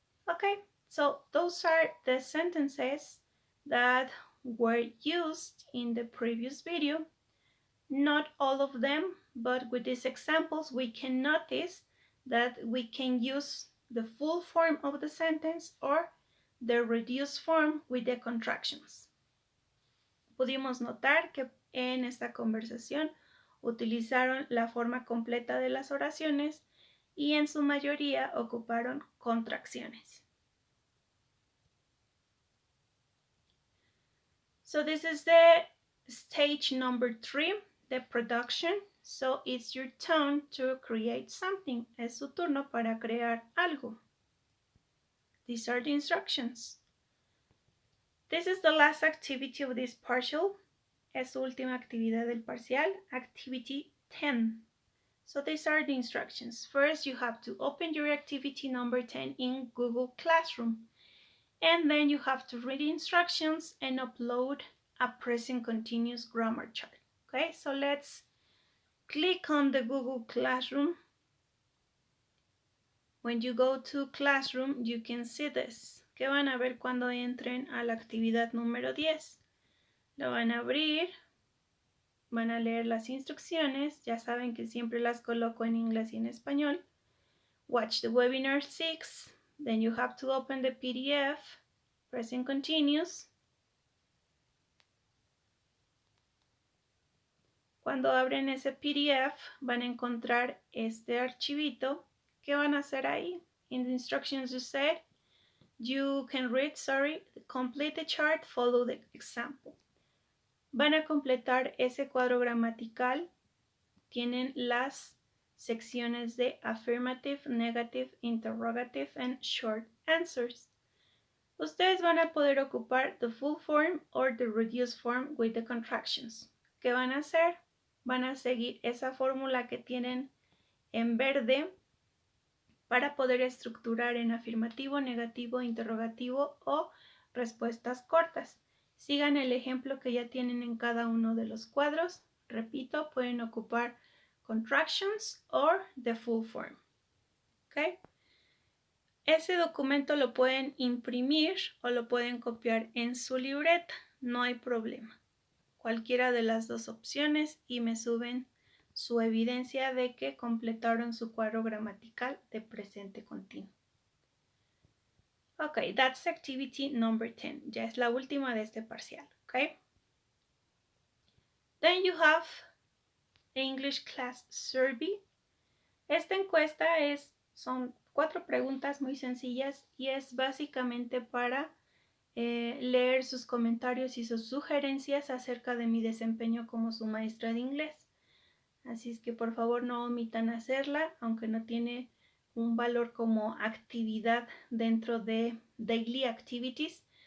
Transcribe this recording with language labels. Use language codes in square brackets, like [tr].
[en] Okay, so those are the sentences that were used in the previous video. Not all of them, but with these examples we can notice that we can use the full form of the sentence or the reduced form with the contractions. [es] Pudimos notar que en esta conversación utilizaron la forma completa de las oraciones y en su mayoría ocuparon contracciones. [en] So this is the stage number 3, the production. So it's your turn to create something. [es] Es su turno para crear algo. [en] These are the instructions. This is the last activity of this partial. [es] Es su última actividad del parcial, activity 10. [en] So these are the instructions. First, you have to open your activity number 10 in Google Classroom. And then you have to read the instructions and upload a present continuous grammar chart. Okay, so let's click on the Google Classroom. When you go to Classroom, you can see this. [es] ¿Qué van a ver cuando entren a la actividad número 10? Lo van a abrir, van a leer las instrucciones, ya saben que siempre las coloco en inglés y en español. [en] Watch the webinar 6, then you have to open the PDF, present continuous. [es] Cuando abren ese PDF van a encontrar este archivito. ¿Qué van a hacer ahí? [en] In the instructions you can read, complete the chart, follow the example. [es] Van a completar ese cuadro gramatical. Tienen las secciones de [en] affirmative, negative, interrogative, and short answers. [es] Ustedes van a poder ocupar [en] the full form or the reduced form with the contractions. [es] ¿Qué van a hacer? Van a seguir esa fórmula que tienen en verde para poder estructurar en afirmativo, negativo, interrogativo o respuestas cortas. Sigan el ejemplo que ya tienen en cada uno de los cuadros. Repito, pueden ocupar [en] contractions or the full form. ¿Okay? [es] Ese documento lo pueden imprimir o lo pueden copiar en su libreta. No hay problema. Cualquiera de las dos opciones y me suben su evidencia de que completaron su cuadro gramatical de presente continuo. [en] Okay, that's activity number 10. [es] Ya es la última de este parcial, okay? [en] Then you have the English class survey. [es] Esta encuesta son 4 preguntas muy sencillas y es básicamente para leer sus comentarios y sus sugerencias acerca de mi desempeño como su maestra de inglés. Así es que por favor no omitan hacerla, aunque no tiene un valor como actividad dentro de Daily Activities.